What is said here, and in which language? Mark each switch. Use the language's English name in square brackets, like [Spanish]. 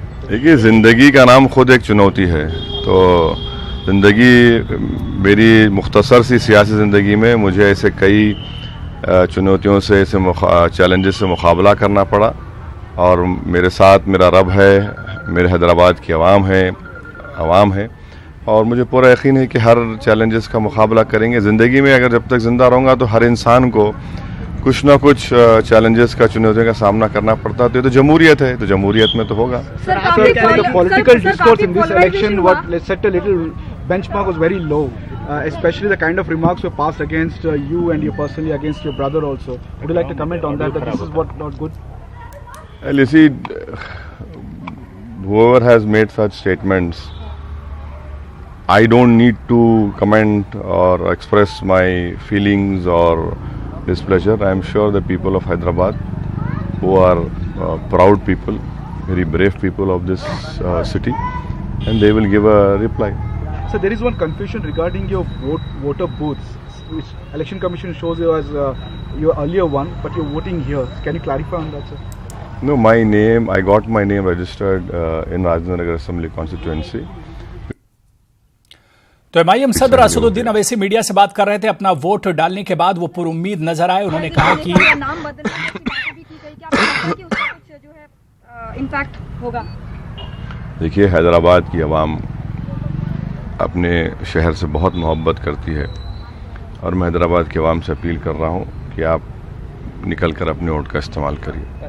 [Hindi] देखिए, ज़िंदगी का नाम खुद एक चुनौती है। तो ज़िंदगी मेरी मुख्तसर सी सियासी ज़िंदगी में मुझे ऐसे कई चुनौतियों से, ऐसे चैलेंजेस से मुकाबला करना पड़ा, और मेरे साथ मेरा रब है, मेरे हैदराबाद की आवाम है, और मुझे पूरा यकीन है कि हर चैलेंजेस का मुकाबला करेंगे। ज़िंदगी में अगर जब तक ज़िंदा रहूँगा तो हर इंसान को कुछ ना कुछ चैलेंजेस का, चुनौतियों का सामना करना पड़ता है। तो ये तो जमहूरियत है, तो जमहूरियत में तो होगा। [English] The political discourse in this election, what set a little benchmark was very low, especially the kind of remarks were passed against you and you personally against your brother also. Would you like to comment on that? That this is what not good? Well, you see, whoever has made such statements, I don't need to comment or express my feelings or displeasure. I am sure the people of Hyderabad, who are proud people, very brave people of this city, and they will give a reply. So there is one confusion regarding your voter booths, which Election Commission shows you as your earlier one, but you're voting here. Can you clarify on that, sir? No, I got my name registered in Rajendra Nagar Assembly constituency. [Hindi] तो MIM सदर Asaduddin Owaisi media से बात कर रहे थे। अपना vote डालने के बाद वो पुरुम्मीद नजर आए। उन्होंने कहा कि नाम बदलने की बातें भी की गई, क्या कि उसका कुछ जो है इम्पैक्ट होगा? देखिए, हैदराबाद की आवाम अपने शहर से बहुत मोहब्बत करती है, और मैं हैदराबाद की आवाम से अपील कर रहा हूँ कि आप निकल कर अपने वोट का इस्तेमाल करिए।